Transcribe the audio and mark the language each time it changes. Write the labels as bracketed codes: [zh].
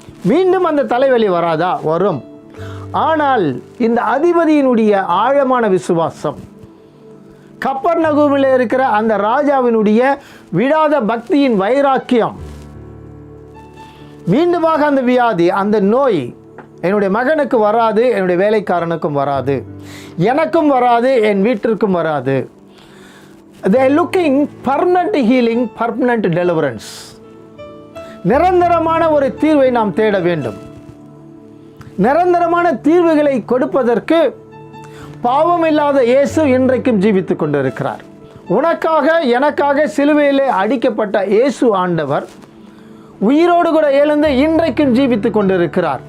[ta] மீண்டும் அந்த தலைவலி வராதா? வரும். ஆனால் இந்த அதிபதியினுடைய ஆழமான விசுவாசம், கப்பர்நகூமில் இருக்கிற அந்த ராஜாவினுடைய விடாத பக்தியின் வைராக்கியம், மீண்டுமாக அந்த வியாதி, அந்த நோய் என்னுடைய மகனுக்கு வராது, என்னுடைய வேலைக்காரனுக்கும் வராது, எனக்கும் வராது, என் வீட்டிற்கும் வராது. [en] they are looking permanent healing, permanent deliverance. [ta] நிரந்தரமான ஒரு தீர்வை நாம் தேட வேண்டும். நிரந்தரமான தீர்வுகளை கொடுப்பதற்கு பாவம் இல்லாத இயேசு இன்றைக்கும் ஜீவித்துக் கொண்டிருக்கிறார். உனக்காக எனக்காக சிலுவையிலே அடிக்கப்பட்ட இயேசு ஆண்டவர் உயிரோடு கூட எழுந்து இன்றைக்கும் ஜீவித்துக் கொண்டிருக்கிறார்.